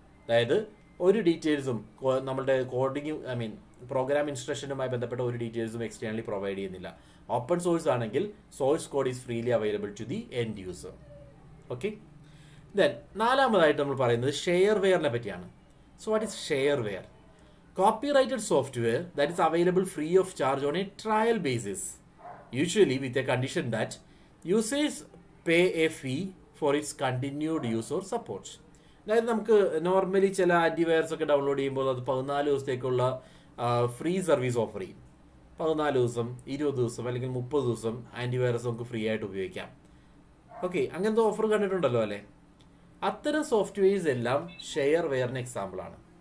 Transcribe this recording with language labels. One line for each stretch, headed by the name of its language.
Malayalam: അതായത് ഒരു ഡീറ്റെയിൽസും നമ്മളുടെ കോഡിങ് പ്രോഗ്രാം ഇൻസ്ട്രക്ഷനുമായി ബന്ധപ്പെട്ട ഒരു ഡീറ്റെയിൽസും എക്സ്റ്റേണലി പ്രൊവൈഡ് ചെയ്യുന്നില്ല. ഓപ്പൺ സോഴ്സ് ആണെങ്കിൽ
English: Source code is freely available to the end user. Okay.
Malayalam: Then 4മതായിട്ട് നമ്മൾ പറയുന്നത് ഷെയർവെയറിനെ പറ്റിയാണ്.
English: So what is shareware? Copyrighted software that is available free of charge on a trial basis, usually with a condition that users pay a fee for its continued use or support.
Malayalam: അതായത് നമുക്ക് normally ചില antivirus ഒക്കെ download ചെയ്യുമ്പോൾ അത് 14 ദിവസത്തേക്കുള്ള free service offer ചെയ്യും. 14 ദിവസം, 20 ദിവസം അല്ലെങ്കിൽ 30 ദിവസം ആൻറ്റിവൈറസ് നമുക്ക് ഫ്രീ ആയിട്ട് ഉപയോഗിക്കാം. ഓക്കെ, അങ്ങനത്തെ ഓഫർ കണ്ടിട്ടുണ്ടല്ലോ അല്ലേ? അത്തരം സോഫ്റ്റ്വെയർസ് എല്ലാം ഷെയർവെയറിന് എക്സാമ്പിളാണ്.